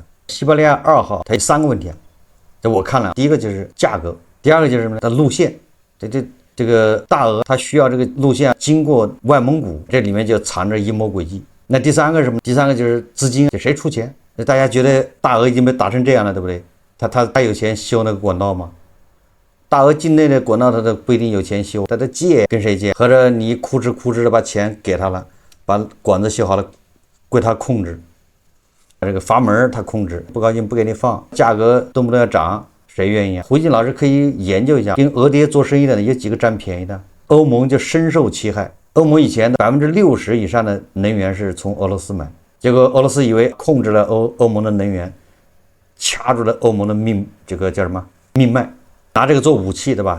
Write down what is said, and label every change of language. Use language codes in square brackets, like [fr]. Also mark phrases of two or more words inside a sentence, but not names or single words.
[zh] 西伯利亞2號它有3個問題啊，這我看了，第一個就是價格，第二個就是什麼呢？它路線，這個大俄它需要這個路線經過外蒙古，這裡面就藏着陰謀詭計。那第三個是什麼？第3個就是資金，誰出錢？那大家覺得大俄已經被打成這樣了，對不對？他有錢修那個管道嗎？大俄境內的管道他都不一定有錢修，他得借，跟誰借？合着你哭哧的把錢給他了，把管子修好了，歸他控制。這個阀門他控制，不高興不給你放，價格动不动要漲，誰願意啊？胡錫進老師可以研究一下，跟俄爹做生意的有幾個占便宜的？歐盟就深受其害。歐盟以前的60%以上的能源是從俄羅斯買，結果俄羅斯以為控制了歐盟的能源，掐住了歐盟的這個叫什麼命脈，拿這個做武器，對吧？